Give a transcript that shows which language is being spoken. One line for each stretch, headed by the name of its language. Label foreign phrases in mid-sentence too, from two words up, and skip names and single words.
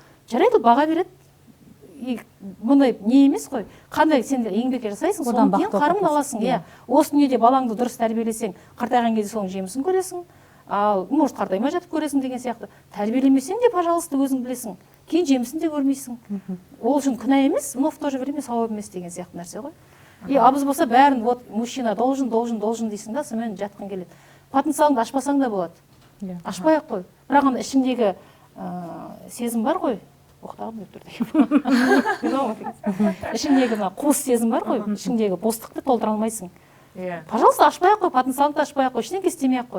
Kazakh: Жарайды, баға береді. Бұндай не емес қой. Қандай сен еңбек жасайсың, содан кейін қарымын аласың. Иә. Осы дүниеде балаңды дұрыс тәрбиелесең, қартайған кезде соның жемісін көресің. Ал может қартаймай жатып көресің деген сияқты. Тәрбиелемесең де, пожалуйста, өзің білесің. Кейін жемісін де көрмейсің. Ол үшін күнә емес,
Russian: но в то же время
Kazakh: сауап емес деген сияқты нәрсе ғой. И абыз болса бәрін
Russian: вот мужчина должен
Kazakh: дейсің да, сонымен жатқың келеді. Потенциалыңды ашпасаң да болады. Ашпай-ақ қой. Бірақ ана ішіңдегі сезім бар ғой. Оқтағым деп тұр деген. Ішіңдегі қуыс сезім бар ғой, ішіңдегі бостықты толтыра алмайсың. Пожалуйста, ашпай-ақ қой, потенциалыңды ашпай-ақ қой, ештеңе істемей-ақ қой.